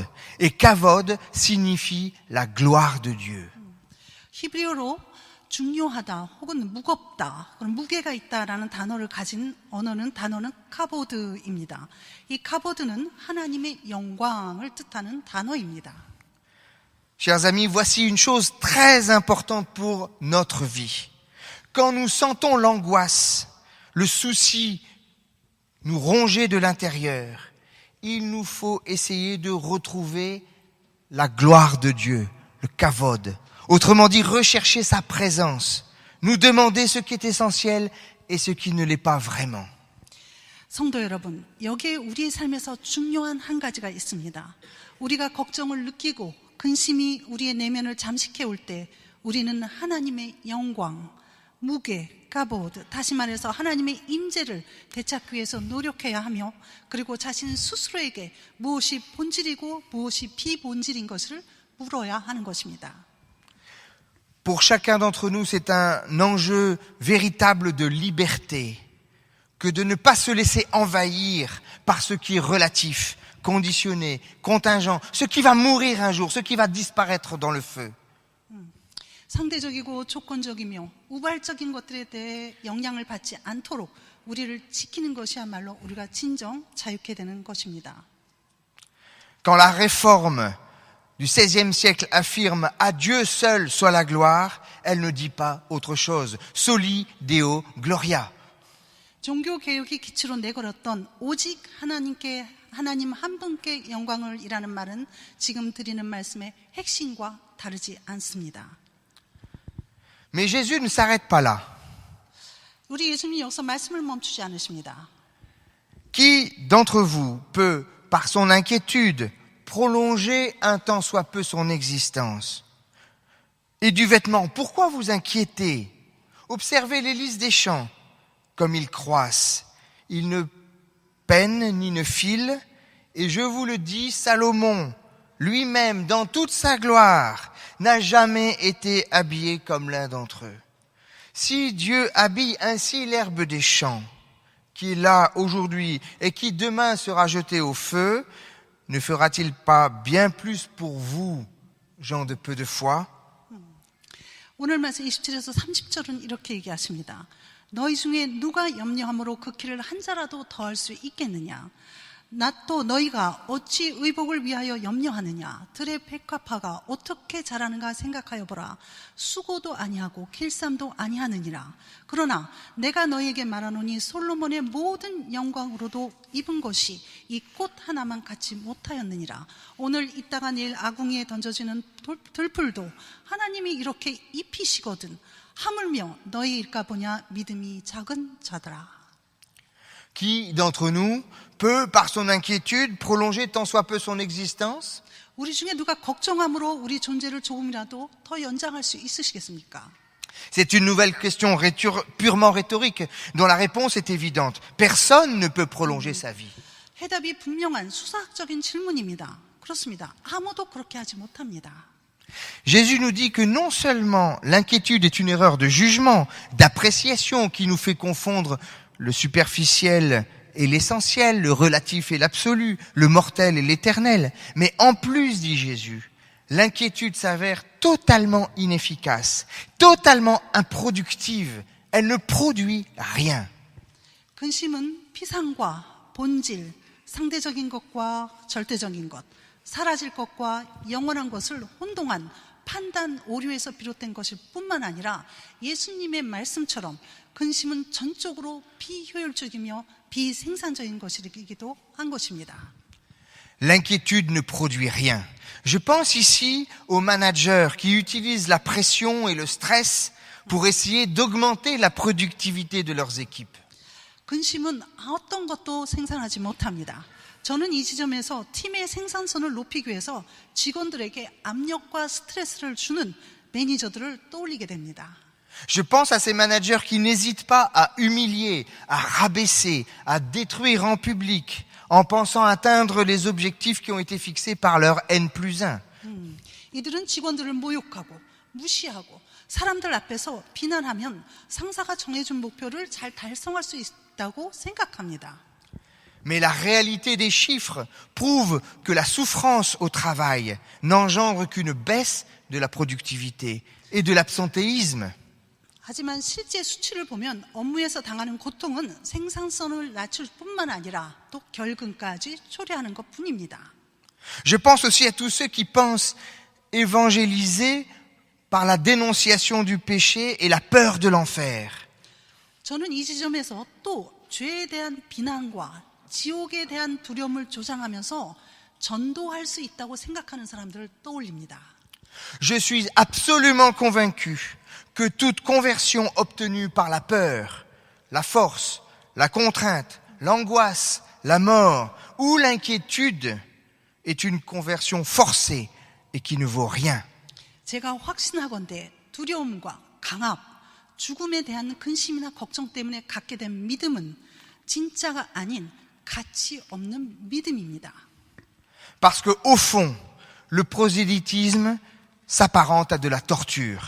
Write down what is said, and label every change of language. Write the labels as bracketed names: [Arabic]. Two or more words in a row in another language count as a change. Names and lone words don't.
[French] Et kavod signifie la gloire de Dieu. [Korean] 히브리어로 중요하다 혹은 무겁다, 그런 무게가 있다라는 단어를 가진 단어는 카보드입니다. 이 카보드는 하나님의 영광을 뜻하는 단어입니다. [French] Chers amis, voici une chose très importante pour notre vie. Quand nous sentons l'angoisse, le souci nous ronger de l'intérieur, il nous faut essayer de retrouver la gloire de Dieu, le kavod. Autrement dit, rechercher sa présence, nous demander ce qui est essentiel et ce qui ne l'est pas vraiment. [Korean] 성도 여러분, 여기에 우리의 삶에서 중요한 한 가지가 있습니다. 우리가 걱정을 느끼고 근심이 우리의 내면을 잠식해 올 때 우리는 하나님의 영광, 무게, 가보드, 다시 말해서 하나님의 임재를 되찾기 위해서 노력해야 하며 그리고 자신 스스로에게 무엇이 본질이고 무엇이 비본질인 것을 물어야 하는 것입니다. [French] Pour chacun d'entre nous, c'est un enjeu véritable de liberté que de ne pas se laisser envahir par ce qui est relatif, conditionné, contingent, ce qui va mourir un jour, ce qui va disparaître dans le feu. [Korean] 상대적이고 조건적이며 우발적인 것들에 대해 영향을 받지 않도록 우리를 지키는 것이야말로 우리가 진정 자유케 되는 것입니다. [French] Quand la réforme du XVIe siècle affirme « À Dieu seul soit la gloire », elle ne dit pas autre chose. [Latin] « Soli Deo Gloria ». [Korean] 종교 개혁이 기초로 내걸었던 오직 하나님 한 분께 영광을 이라는 말은 지금 드리는 말씀의 핵심과 다르지 않습니다. [French] Mais Jésus ne s'arrête pas là. [Korean] 우리 예수님이 여기서 말씀을 멈추지 않으십니다. [French] Qui d'entre vous peut, par son inquiétude, prolonger un tant soit peu son existence? Et du vêtement, pourquoi vous inquiétez? Observez les lys des champs, comme ils croissent. Ils ne peinent ni ne filent, et je vous le dis, Salomon, lui-même, dans toute sa gloire, n'a jamais été habillé comme l'un d'entre eux. Si Dieu habille ainsi l'herbe des champs, qui est là aujourd'hui et qui demain sera jetée au feu, ne fera-t-il pas bien plus pour vous, gens de peu de foi? [Korean] 오늘 말씀 27에서 30절은 이렇게 얘기하십니다. 너희 중에 누가 염려함으로 그 길을 한 자라도 더할 수 있겠느냐? 낫도 너희가 어찌 의복을 위하여 염려하느냐? 들의 백합화가 어떻게 자라는가 생각하여 보라. 수고도 아니하고 길쌈도 아니하느니라. 그러나 내가 너희에게 말하노니 솔로몬의 모든 영광으로도 입은 것이 이 꽃 하나만 갖지 못하였느니라. 오늘 있다가 내일 아궁이에 던져지는 들풀도 하나님이 이렇게 입히시거든. 하물며 너희 일까 보냐 믿음이 작은 자들아. [French] Qui d'entre nous peut, par son inquiétude, prolonger tant soit peu son existence? [Korean] 우리 중에 누가 걱정함으로 우리 존재를 조금이라도 더 연장할 수 있으시겠습니까? [French] C'est une nouvelle question purement rhétorique, dont la réponse est évidente. Personne ne peut prolonger sa vie. [Korean] 해답이 분명한 수사학적인 질문입니다. 그렇습니다. 아무도 그렇게 하지 못합니다. [French] Jésus nous dit que non seulement l'inquiétude est une erreur de jugement, d'appréciation qui nous fait confondre le superficiel et l'essentiel, le relatif et l'absolu, le mortel et l'éternel, mais en plus, dit Jésus, l'inquiétude s'avère totalement inefficace, totalement improductive. Elle ne produit rien. [Korean] 근심은 피상과 본질, 상대적인 것과 절대적인 것, 사라질 것과 영원한 것을 혼동한 판단 오류에서 비롯된 것일 뿐만 아니라 예수님의 말씀처럼 근심은 전적으로 비효율적이며 비생산적인 것이기도 한 것입니다. [French] L'inquiétude ne produit rien. Je pense ici aux managers qui utilisent la pression et le stress pour essayer d'augmenter la productivité de leurs équipes. [Korean] 근심은 어떤 것도 생산하지 못합니다. 저는 이 지점에서 팀의 생산성을 높이기 위해서 직원들에게 압력과 스트레스를 주는 매니저들을 떠올리게 됩니다. [French] Je pense à ces managers qui n'hésitent pas à humilier, à rabaisser, à détruire en public en pensant atteindre les objectifs qui ont été fixés par leur N+1. [Korean] 이들은 직원들을 모욕하고 무시하고 사람들 앞에서 비난하면 상사가 정해준 목표를 잘 달성할 수 있다고 생각합니다. [French] Mais la réalité des chiffres prouve que la souffrance au travail n'engendre qu'une baisse de la productivité et de l'absentéisme. [Korean] 하지만 실제 수치를 보면 업무에서 당하는 고통은 생산성을 낮출 뿐만 아니라 또 결근까지 초래하는 것뿐입니다. [French] Je pense aussi à tous ceux qui pensent évangéliser par la dénonciation du péché et la peur de l'enfer. [Korean] 저는 이 지점에서 또 죄에 대한 비난과 지옥에 대한 두려움을 조장하면서 전도할 수 있다고 생각하는 사람들을 떠올립니다. [French] Je suis absolument convaincu que toute conversion obtenue par la peur, la force, la contrainte, l'angoisse, la mort ou l'inquiétude est une conversion forcée et qui ne vaut rien. [Korean] 제가 확신하건대 두려움과 강압, 죽음에 대한 근심이나 걱정 때문에 갖게 된 믿음은 진짜가 아닌 가치 없는 믿음입니다. [French] Parce que au fond, le prosélytisme s'apparente à de la torture.